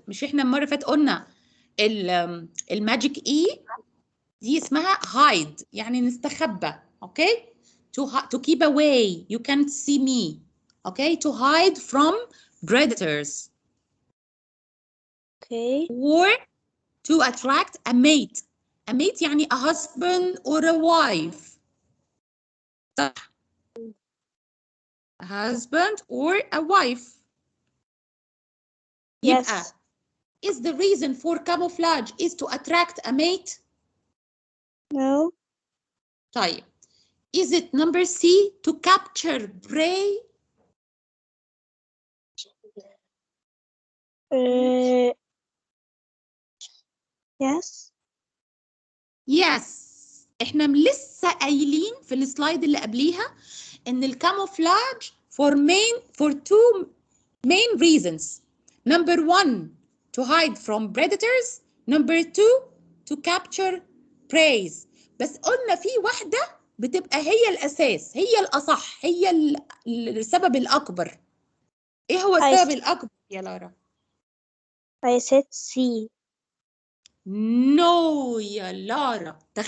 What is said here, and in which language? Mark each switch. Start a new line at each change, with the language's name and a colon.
Arabic: مش احنا المرة اللي فاتت قلنا الماجيك اي دي اسمها hide، يعني نستخبى.
English: Okay? to keep away. You can't see me. Okay? To hide from predators. Okay. Or to attract a mate. A mate
Arabic: يعني
English: a husband or a wife.
Arabic: صح.
English: A husband or a wife. Yes.
Arabic: يبقى
English: is the reason for camouflage is to attract a mate? No.
Arabic: طيب.
English: Is it number C, to capture prey? Yes. Yes.
Arabic: احنا لسه قايلين في السلايد اللي قبليها ان الكاموفلاج
English: for two main reasons. Number one, to hide from predators. Number two, to capture prey.
Arabic: بس قلنا في واحدة بتبقى هي الأساس، هي الأصح، هي السبب الأكبر. إيه هو السبب الأكبر يا لارا؟
English: I said C.
Arabic: نو يا لارا.